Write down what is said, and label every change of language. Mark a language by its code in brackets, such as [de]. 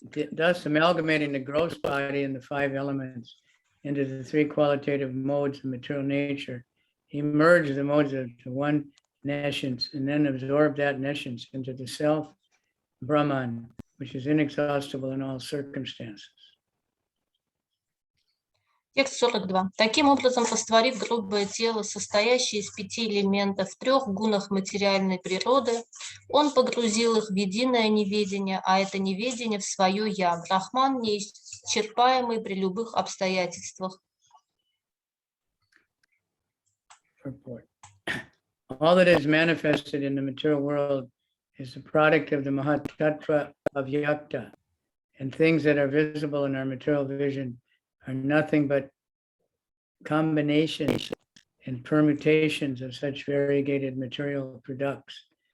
[en] Thus amalgamating the gross body and the five elements into the three qualitative modes of material nature, he merged the modes into one nescience and then absorbed that nescience into the self, Brahman, which is inexhaustible in all circumstances. [ru] Текст 42. Таким образом, растворив грубое тело, состоящее из 5 элементов, 3 гунах материальной природы, он погрузил их в единое неведение, а это неведение в свое «я». Брахман неисчерпаемый при любых обстоятельствах. [en] All that is manifested in the material world is the product of the Mahatattva of Yakta, and things that are visible in our material vision are nothing but combinations and permutations of such variegated material products.